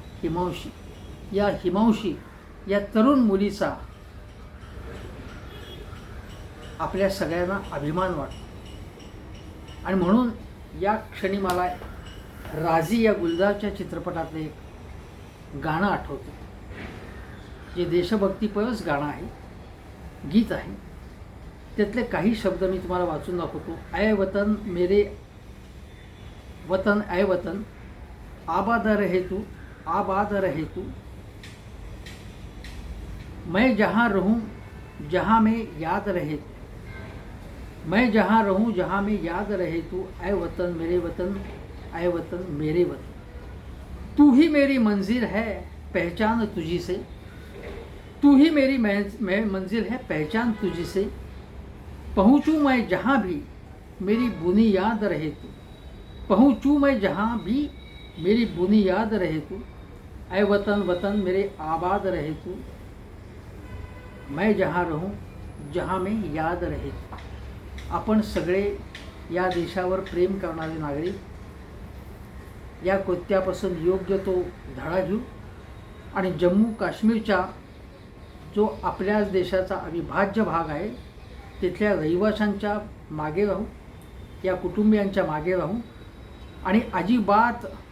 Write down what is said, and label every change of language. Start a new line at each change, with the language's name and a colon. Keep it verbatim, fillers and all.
Marathi: हिमांशी या हिमांशी या तरुण मुलीचा आपल्या सगळ्यांना अभिमान वाटतो. आणि म्हणून या क्षणी मला राजी या गुलजारच्या चित्रपटातलं एक गाणं आठवतं जे देशभक्तीपरच गाणं आहे, गीत आहे. त्यातले काही शब्द मी तुम्हाला वाचून दाखवतो.
Hindi: आय वतन मेरे वतन आय वतन आबाद रहे तू आबाद रहे तू, मैं जहाँ रहूँ जहाँ में याद रहे तू, मैं जहाँ रहूँ जहाँ में याद रहे तू, आय वतन मेरे वतन आय वतन मेरे वतन. तू ही मेरी मंजिल है पहचान तुझी से, तू ही मेरी मंजिल है पहचान तुझी से, पहुँचूँ मैं जहाँ भी मेरी बुनियाद रहे तू, पहुँचूँ मैं जहाँ भी मेरी बुनियाद रहे तू, आय वतन वतन मेरे आबाद रहे तू, मैं जहाँ रहूँ जहाँ में याद रहे तू.
Marathi: आपण सगळे या देशावर प्रेम करणारे नागरिक या कृत्यापासून योग्य तो धडा घेऊ आणि जम्मू काश्मीरचा जो आपल्याच देशाचा अविभाज्य भाग आहे तिथल्या रहिवाशांच्या मागे राहू, या कुटुंबियांच्या मागे राहू आणि अजिबात